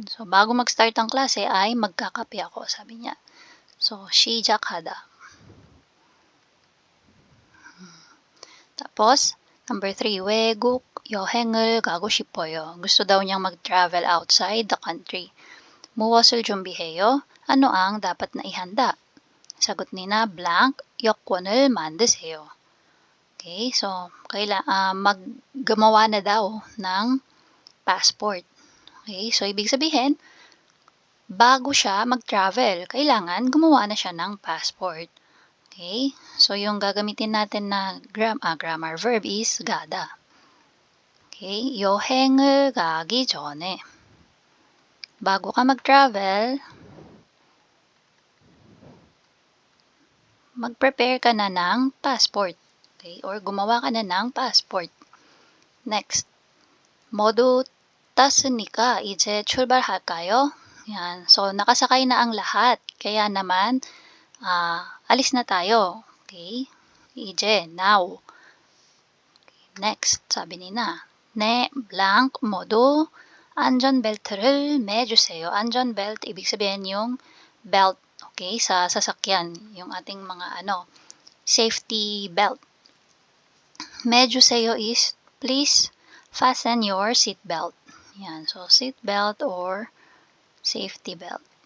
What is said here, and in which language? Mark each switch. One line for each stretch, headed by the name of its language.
Filipino: So, bago mag-start ang klase ay magkakape ako, sabi niya.
Korean: So, 시작하다.
Filipino: Tapos, number 3,
Korean: 외국 여행을 가고 싶어요.
Filipino: Gusto daw niyang mag-travel outside the country.
Korean: 무엇을 준비해요?
Filipino: Ano ang dapat na ihanda? Sagot ni na blank,
Korean: 여권을 만드세요.
Filipino: Okay, so gumawa na daw ng passport. Okay, so ibig sabihin, bago siya mag-travel, kailangan gumawa na siya ng passport. Okay, so yung gagamitin natin na grammar verb is 가다. Okay,
Korean: 여행을 가기 전에.
Filipino: Bago ka mag-travel, mag-prepare ka na ng passport. Okay? Or gumawa ka na ng passport.
Korean: Next, 모두 탔으니까 이제 출발할까요?
Filipino: Yan. So, nakasakay na ang lahat. Kaya naman, alis na tayo. Okay? 이제, now. Next, sabi ni na.
Korean: 네, blank, 모두 안전벨트를 매주세요.
Filipino: 안전벨트, ibig sabihin yung belt, okay, sa sasakyan.
English: Yung ating mga, safety belt. 매주세요 is, please fasten your seat belt.
Filipino: Yan, so seat belt or safety belt.